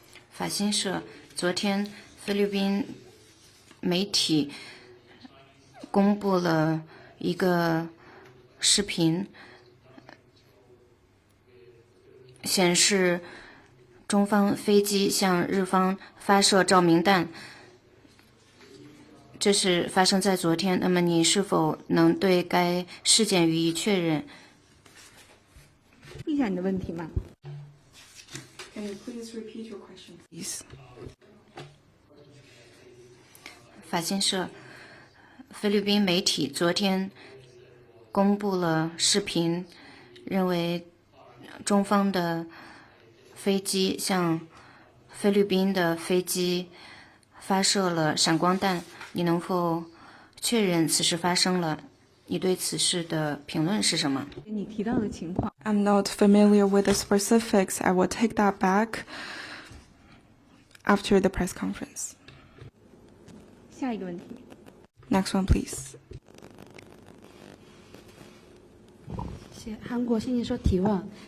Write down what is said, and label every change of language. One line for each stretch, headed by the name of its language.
Chinese: 法新社昨天菲律宾媒体公布了一个视频，显示中方飞机向日方发射照明弹，这是发生在昨天。那么你是否能对该事件予以确认？一下你的问题吗？
English: Can you please repeat your question, please?
Chinese: 法新社菲律宾媒体昨天公布了视频，认为中方的飞机向菲律宾的飞机发射了闪光弹。你能否确认此事发生了？你对此事的评论是什么？你提到的情况，
English: I'm not familiar with the specifics. I will take that back after the press conference.
Chinese: 下一个问题。
English: Next one, please.
Chinese: 韩国新闻说提问。